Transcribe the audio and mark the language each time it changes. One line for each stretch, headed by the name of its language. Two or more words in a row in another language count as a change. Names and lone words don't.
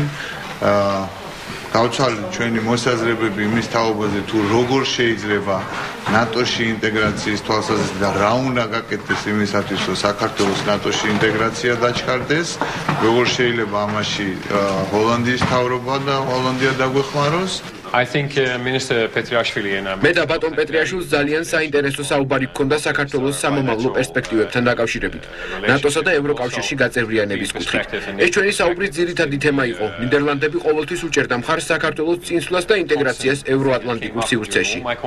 Georgian: გავცვალეთ ჩვენი მოსაზრებები იმის თაობაზე, თუ როგორ შეიძლება ნატოში ინტეგრაციის თვალსაზრისით და რა უნდა გაკეთდეს იმისათვის, რომ საქართველოს ნატოში ინტეგრაცია დაჩქარდეს, როგორ შეიძლება ამაში ჰოლანდიის მთავრობა და ჰოლანდია დაგვეხმაროს.
English: I think Minister Petriashvili and
Georgian: მე და ბატონ პეტრიაშვილს ძალიან საინტერესო საუბარი გქონდა საქართველოს სამომავლო პერსპექტივებთან დაკავშირებით, ნატოსა და ევროკავშირში გაწევრიანების კუთხით. ეს ჩვენი საუბრის ძირითადი თემა იყო. ნიდერლანდები ყოველთვის უჭერდა მხარს საქართველოს წინსვლას და ინტეგრაციას ევროატლანტიკურ სივრცეში.